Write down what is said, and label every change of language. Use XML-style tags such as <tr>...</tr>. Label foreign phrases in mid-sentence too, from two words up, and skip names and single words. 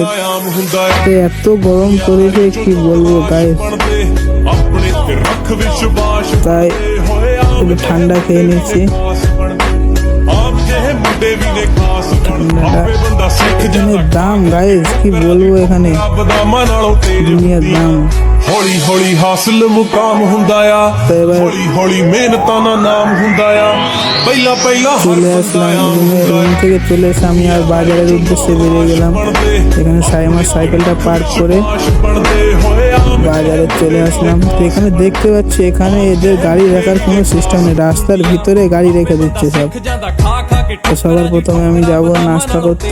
<bn>তো এত গরম করেছে কি বলবো গাইস, তাই একটু ঠান্ডা খেয়ে নিচ্ছি। এখানে দাম গাইস কি বলবো, এখানে দুনিয়ার দাম।</bn> <pa>ਹੌਲੀ ਹੌਲੀ ਹਾਸਲ ਮੁਕਾਮ ਹੁੰਦਾ ਆ, ਹੌਲੀ ਹੌਲੀ ਮਿਹਨਤਾਂ ਦਾ ਨਾਮ ਹੁੰਦਾ ਆ। ਪਹਿਲਾਂ ਪਹਿਲਾਂ</pa> <bn>চলে আসলাম রুম থেকে, চলে এসে আমি আর বাজারের উদ্দেশ্যে বেরিয়ে গেলাম। এখানে আমার সাইকেলটা পার্ক করে বাজারে চলে আসলাম। তো এখানে দেখতে পাচ্ছি এখানে এদের গাড়ি রাখার কোনো সিস্টেম নেই, রাস্তার ভিতরে গাড়ি রেখে দিচ্ছে সব। তো সবার প্রথমে আমি যাব নাস্তা করতে।</bn>